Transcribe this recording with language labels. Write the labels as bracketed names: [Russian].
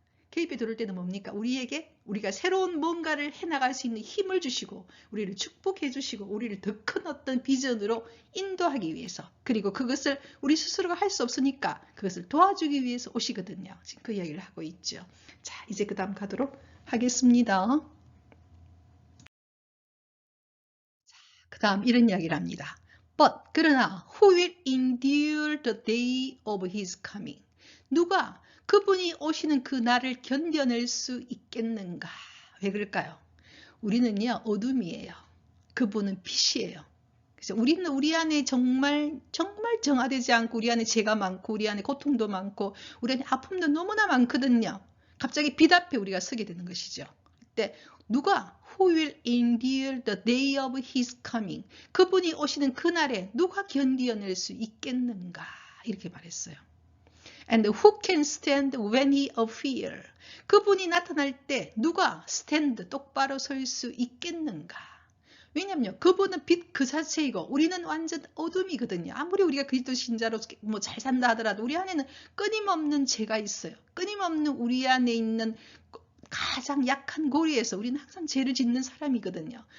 [Korean] 개입해 들어올 때는 뭡니까? 우리가 새로운 뭔가를 해나갈 수 있는 힘을 주시고 우리를 축복해 주시고 우리를 더 큰 어떤 비전으로 인도하기 위해서 그리고 그것을 우리 스스로가 할 수 없으니까 그것을 도와주기 위해서 오시거든요. 지금 그 이야기를 하고 있죠. 자, 이제 그 다음 가도록 하겠습니다. 그 다음 이런 이야기를 합니다. [English] But [Korean] 그러나 [English] who will endure the day of his coming? [Korean] 누가 그분이 오시는 그 날을 견뎌낼 수 있겠는가? 왜 그럴까요? 우리는요 어둠이에요. 그분은 빛이에요. 그래서 우리는 우리 안에 정말 정화되지 않고 우리 안에 죄가 많고 우리 안에 고통도 많고 우리 안에 아픔도 너무나 많거든요. 갑자기 빛 앞에 우리가 서게 되는 것이죠. 그때 누가 [English] who will endure the day of his coming? [Korean] 그분이 오시는 그날에 누가 견디어낼 수 있겠는가? 이렇게 말했어요. [English] And who can stand when he appear? [Korean] 그분이 나타날 때 누가 stand 똑바로 설 수 있겠는가? 왜냐면요, 그분은 빛 그 자체이고 우리는 완전 어둠이거든요. 아무리 우리가 그리스도 신자로 뭐 잘 산다 하더라도 우리 안에는 끊임없는 죄가 있어요. 끊임없는 우리 안에 있는 가장 약한 고리에서 우리는 항상 죄를 짓는 사람이거든요.